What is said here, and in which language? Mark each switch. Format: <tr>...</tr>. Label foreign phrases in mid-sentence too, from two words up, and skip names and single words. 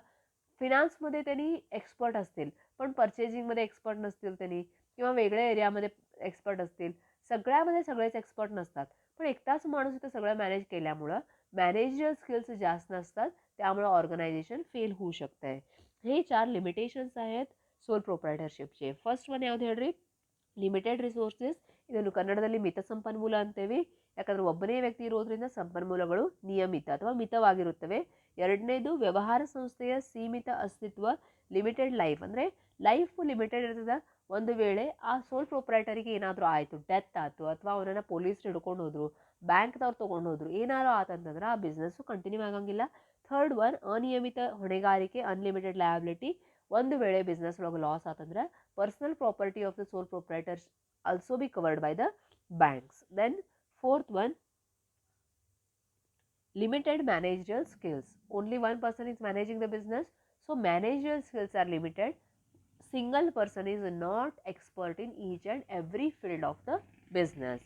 <mr>फिनान्समध्ये त्यांनी एक्सपर्ट असतील पण परचेजिंगमध्ये एक्सपर्ट नसतील त्यांनी, किंवा वेगळ्या एरियामध्ये एक्सपर्ट असतील. सगळ्यामध्ये सगळेच एक्सपर्ट नसतात, पण एकटाच माणूस इथं सगळं मॅनेज केल्यामुळं</mr> <en>manager skills</en> <mr>जास्त नसतात, त्यामुळे ऑर्गनायझेशन फेल होऊ शकतंय. हे 4 लिमिटेशन्स आहेत ಸೋಲ್ ಪ್ರೊಪ್ರೈಟರ್ಶಿಪ್ಗೆ.</mr> <en>first one</en> <kn>ಯಾವ್ದು ಹೇಳ್ರಿ?</kn> <en>limited resources.</en> <kn>ಇದನ್ನು ಕನ್ನಡದಲ್ಲಿ ಮಿತ ಸಂಪನ್ಮೂಲ ಅಂತೇವೆ, ಯಾಕಂದ್ರೆ ಒಬ್ಬನೇ ವ್ಯಕ್ತಿ ಇರೋದ್ರಿಂದ ಸಂಪನ್ಮೂಲಗಳು ನಿಯಮಿತ ಅಥವಾ ಮಿತವಾಗಿರುತ್ತವೆ. ಎರಡನೇದು ವ್ಯವಹಾರ ಸಂಸ್ಥೆಯ ಸೀಮಿತ ಅಸ್ತಿತ್ವ,</kn> <en>limited life,</en> <kn>ಅಂದರೆ</kn> <en>life limited</en> <kn>ಇರ್ತದೆ. ಒಂದು ವೇಳೆ ಆ ಸೋಲ್ ಪ್ರೊಪ್ರೈಟರಿಗೆ ಏನಾದರೂ ಆಯಿತು, ಡೆತ್ ಆಯಿತು, ಅಥವಾ ಅವನನ್ನು ಪೊಲೀಸ್ ಹಿಡ್ಕೊಂಡು ಹೋದ್ರು, ಬ್ಯಾಂಕ್ದವ್ರು ತೊಗೊಂಡು ಹೋದ್ರು, ಏನಾರು ಆತಂತಂದ್ರೆ ಆ ಬಿಸ್ನೆಸ್ಸು ಕಂಟಿನ್ಯೂ ಆಗಂಗಿಲ್ಲ.</kn> <en>third one</en> <kn>ಅನಿಯಮಿತ ಹೊಣೆಗಾರಿಕೆ,</kn> <en>unlimited liability.</en> <kn>ಒಂದು ವೇಳೆ ಬಿಸ್ನೆಸ್ ಒಳಗೆ ಲಾಸ್ ಆತಂದ್ರೆ</kn> <en>personal property of the sole proprietors also be covered by the banks. then fourth one, limited managerial skills. Only one person is managing the business, so managerial skills are limited. Single person is not expert in each and every field of the business.</en>